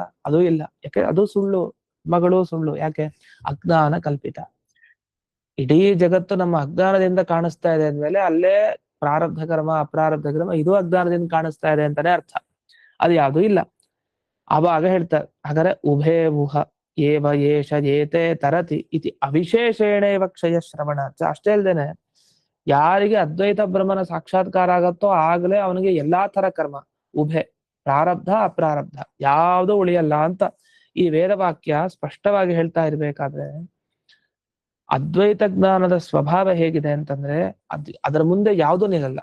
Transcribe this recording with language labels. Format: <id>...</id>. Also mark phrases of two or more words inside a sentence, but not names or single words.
<kn>ಅದು ಇಲ್ಲ. ಯಾಕೆ? ಅದು ಸುಳ್ಳು, ಕರ್ಮಗಳು ಸುಳ್ಳು. ಯಾಕೆ? ಅಜ್ಞಾನ ಕಲ್ಪಿತ. ಇಡೀ ಜಗತ್ತು ನಮ್ಮ ಅಜ್ಞಾನದಿಂದ ಕಾಣಿಸ್ತಾ ಇದೆ ಅಂದ್ಮೇಲೆ ಅಲ್ಲೇ ಪ್ರಾರಬ್ಧ ಕರ್ಮ ಅಪ್ರಾರಬ್ಧ ಕರ್ಮ ಇದು ಅಜ್ಞಾನದಿಂದ ಕಾಣಿಸ್ತಾ ಇದೆ ಅಂತಾನೆ ಅರ್ಥ. ಅದು ಯಾವುದು ಇಲ್ಲ. ಆವಾಗ ಹೇಳ್ತಾರೆ, ಹಾಗಾದ್ರೆ</kn> <sa>ಉಭೇ ಊಹ ಏವ ಏಷ ಏತೆ ತರತಿ ಇತಿ ಅವಿಶೇಷೇಣೇವ ಕ್ಷಯ ಶ್ರವಣ.</sa> <kn>ಅಷ್ಟೇ ಅಲ್ದೇನೆ, ಯಾರಿಗೆ ಅದ್ವೈತ ಬ್ರಹ್ಮನ ಸಾಕ್ಷಾತ್ಕಾರ ಆಗತ್ತೋ ಆಗ್ಲೇ ಅವನಿಗೆ ಎಲ್ಲಾ ತರ ಕರ್ಮ, ಉಭೆ, ಪ್ರಾರಬ್ಧ ಅಪ್ರಾರಬ್ಧ ಯಾವುದು ಉಳಿಯಲ್ಲ ಅಂತ ಈ ವೇದವಾಕ್ಯ ಸ್ಪಷ್ಟವಾಗಿ ಹೇಳ್ತಾ ಇರ್ಬೇಕಾದ್ರೆ, ಅದ್ವೈತ ಜ್ಞಾನದ ಸ್ವಭಾವ ಹೇಗಿದೆ ಅಂತಂದ್ರೆ, ಅದರ ಮುಂದೆ ಯಾವುದು ನಿಲ್ಲಲ್ಲ.</kn>